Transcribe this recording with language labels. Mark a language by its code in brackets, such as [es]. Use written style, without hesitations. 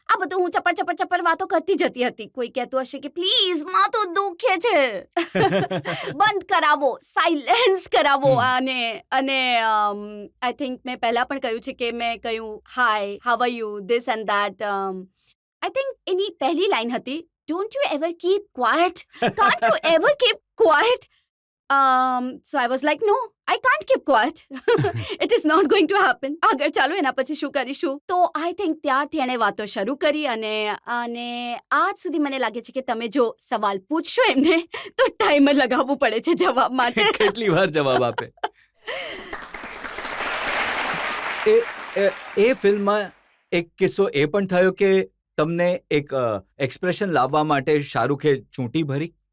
[gu] આ બધું હું ચપર વાતો કરતી જતી હતી. કોઈ કહેતું હશે કે પ્લીઝ માથું દુખે છે, બંધ કરાવો, સાયલેન્સ કરાવો. અને [en] I think [gu] મેં પહેલા પણ કહ્યું છે કે મેં કહ્યું [en] Hi, how are you, this and that. I think [gu] એની પહેલી લાઈન હતી, [en] Don't you ever keep quiet, can't you ever keep quiet. So I was like, no, I can't keep quiet. It is not going to happen. [gu] આગળ ચાલો, એના પછી શું કરીશું. તો [en] I think [gu] ત્યારથી એણે વાતો શરૂ કરી, અને આજ સુધી મને લાગે છે કે તમે જો સવાલ પૂછશો એમને તો ટાઈમર લગાવવું પડે છે જવાબ માટે. કેટલી વાર જવાબ આપે. એ ફિલ્મમાં એક કિસ્સો એ પણ થયો કે તમને એક એક્સપ્રેશન લાવવા માટે શાહરૂખે ચૂંટી ભરી.